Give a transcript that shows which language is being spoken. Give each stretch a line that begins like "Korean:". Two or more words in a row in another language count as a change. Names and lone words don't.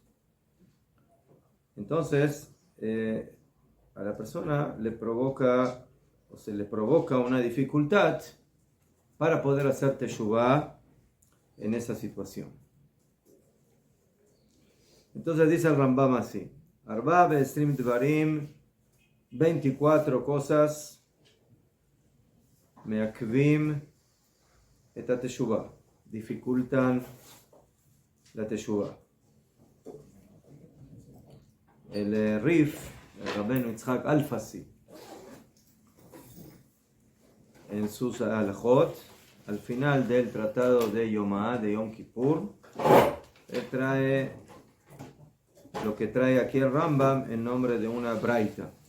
Spanish: Entonces, a la persona le provoca, o se le provoca una dificultad para poder hacer Teshuvah en esa situación. Entonces dice el Rambam así:
Hebrew: ארבעה ועשרים דברים,
Spanish: 24 cosas,
Hebrew: מעכבים את תשובה,
Spanish: dificultan la Teshuvah. El Rif, el Rabbeinu Yitzhak Alfasi, en sus halajot, al final del tratado de Yomá, de Yom Kippur, él trae lo que trae aquí el Rambam en nombre de una braita.